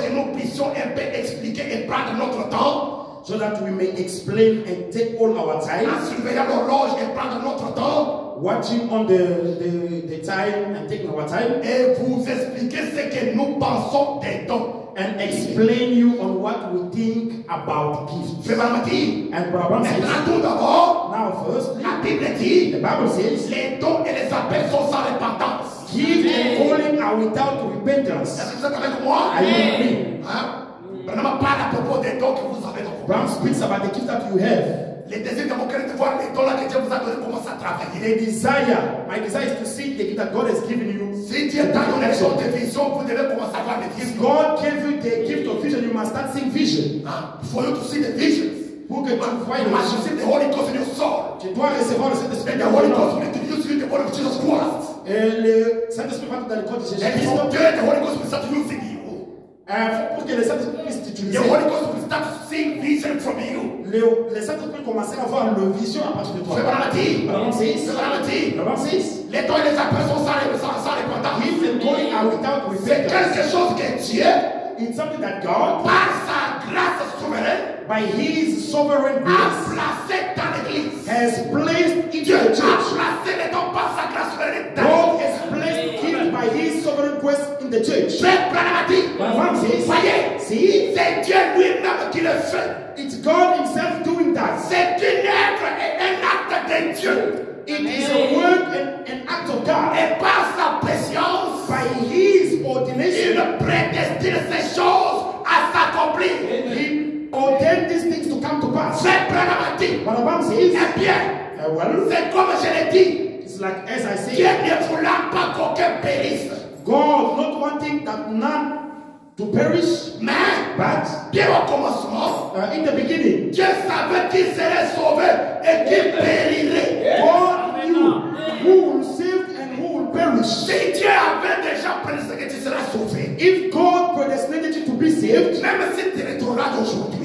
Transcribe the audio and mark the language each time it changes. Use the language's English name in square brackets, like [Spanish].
[French] que nous puissions un peu expliquer et prendre notre temps, [English] so that we may explain and take all our time, [French] en surveillant l'horloge et prendre notre temps, [English] watching on the time and taking our time, [French] et vous expliquer ce que nous pensons des dons. [English] and explain you on what we think about gifts. [French] Frère Branham dit, [English] And Brabham says, [French] maintenant tout d'abord, [English] now firstly, [French] la Bible dit, [English] the Bible says, [French] les dons et les appels sont sans repentance. [English] gift and calling are without repentance. [French] Est-ce que vous êtes avec moi? [English] Are you with me? [French] Hein? Branham parle à propos des dons que vous avez dans vos [English] Brabham speaks about the gift that you have. [French] Les désirs de mon cœur de voir les dons là que Dieu vous a donné commencer à travailler. [English] The desire, my desire is to see the gift that God has given you. [French] Si Dieu t'a donné les dons de vision, vous devez commencer à voir les [English] If [French] visions. [English] God gave you the gift of vision, you must start seeing vision. For you to see the visions. [French] Pour que tu vois [English] You [French] une [English] must [French] vision, [English] receive the Holy Ghost in your soul. [French] tu dois recevoir le Saint-Esprit [English] And [French] dans [English] the Holy [French] ton [English] Ghost [French] âme. [English] will introduce you to the body of Jesus Christ. [French] Et le Saint-Esprit va te dans le corps de [English] And [French] Jésus-Christ. [English] from there, the Holy Ghost will start using you. [French] Pour que le Saint-Esprit puisse [English] The [French] t'utiliser, [English] Holy Ghost will start seeing vision from you. [French] le Saint-Esprit commencer à avoir le vision à partir de toi. C'est Branham dit. [English] Brabham says, [French] C'est Branham dit. [English] Brabham says, [French] Les dons et les appels sont sans repentance. [English] gift and calling are without [French] C'est [English] repentance. [French] quelque chose que Dieu, [English] It's something that God, [French] par sa grâce souveraine, [English] by His sovereign [French] a [English] grace, [French] placé dans l'église. [English] has placed into [French] Dieu a [English] the church. [French] placé les dons par sa grâce souveraine dans [English] God [French] l'église. [English] has placed gift by His sovereign grace in the church. [French] Frère Branham a dit, [English] Brabham says, [French] voyez, [English] see, [French] c'est Dieu lui-même qui le fait. [English] it's God Himself doing that. [French] C'est une œuvre et un acte de Dieu. [English] It is a work and an act of God. [French] Et par sa préscience, [English] By His ordination, [French] il prédestine ces choses à s'accomplir. [English] He ordained these things to come to pass. [French] Frère Branham a dit, [English] Brabham says, [French] eh bien, [English] well, [French] c'est comme je l'ai dit, [English] it's like as I [French] Dieu [English] say, [French] ne voulant pas qu'aucun périsse. [English] God not wanting that none to perish, [French] Mais, [English] but [French] bien au commencement, [English] in the beginning, [French] Dieu savait qu'il serait sauvé et qu'il périrait. [English] God knew who will save and who will perish. [French] Si Dieu avait déjà prédestiné que tu seras sauvé, [English] If God predestinated you to be saved, [French] même si tu rétrogrades aujourd'hui,